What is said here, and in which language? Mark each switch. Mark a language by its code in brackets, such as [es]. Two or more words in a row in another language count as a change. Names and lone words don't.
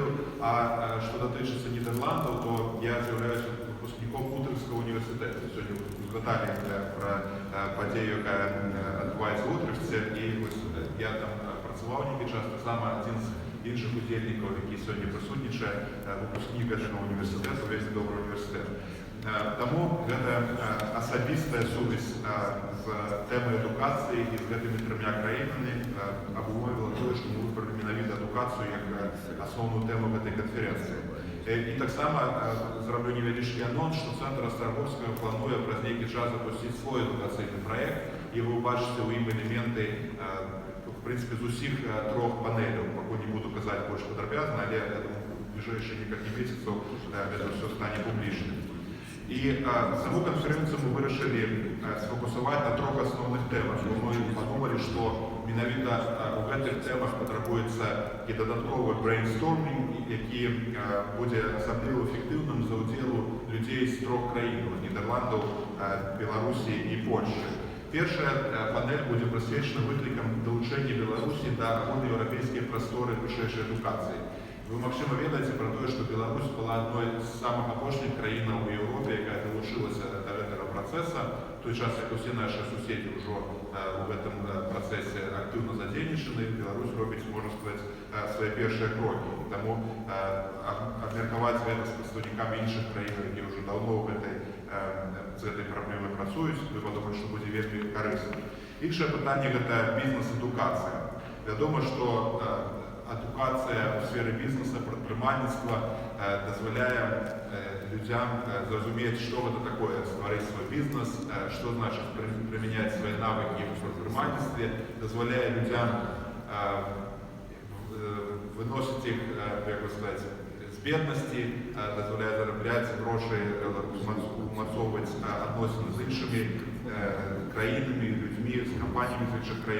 [uk] А що дотичиться Нідерландів, то я з'являюся випускником Утрехтського університету. Сьогодні згадали про подію, яка відбувається в Утрехті, і я там працював деякий час, так само один з інших удільників, які сьогодні присутнічає, випускник цього університету, весь добрий університет. [be] Тому гэта асабістая сувязь з тэмай адукацыі і з гэтымі трымя краінамі абумовіла тое, што мы выбралі менавіта адукацыю як асноўную тэму гэтай канферэнцыі. І таксама зраблю невялічкі анонс, што Цэнтр Острогорскага плануе праз нейкі час запусціць свой адукацыйны праект, і вы ўбачыце ў ім элементы [ru] в принципе [be] з усіх трох панеляў. Пакуль не буду казаць больш падрабязна, але я думаю, [ru] в ближайшие [be] некалькі месяцаў гэта ўсё стане публічным. [uk] І саму конференцію ми вирішили сфокусувати на трьох основних темах. Ми подумали, що [be] менавіта у гэтых [uk] темах потребується і додатковий брейнстормінг, який буде особливо ефективним за уділу людей з трьох країн – Нідерландів, Білорусі і Польщі. Перша панель буде присвячена викликам долучення Білорусі до агульноєвропейської простори вищої адукації. [be] Вы, магчыма, ведаеце [ru] про то, что Беларусь была одной из самых [be] апошніх краін [ru] у Европе, якая долучилася до этого процесса. [uk] В той час, як усі наші сусіди вже в этом процесі [ru] активно задействованы, [uk] Беларусь робить, можна сказати, свої перші кроки. Тому обміркувати це з представниками інших країн, які вже давно з [ru] этой проблемой [uk] працюють, ви подумали, що буде вельми корисно. Інше питання – це бізнес-едукація. Відомо, що адукація у сфері бізнесу, предпринимательства дозволяє людям зрозуміти, що це таке створити свій бізнес, що значить приміняти свої навики в предпринимательстві, дозволяє людям виносити їх, як би сказати, з бідності, дозволяє заробляти гроші, умацовувати відносини з іншими країнами, людьми, з компаніями з інших країн.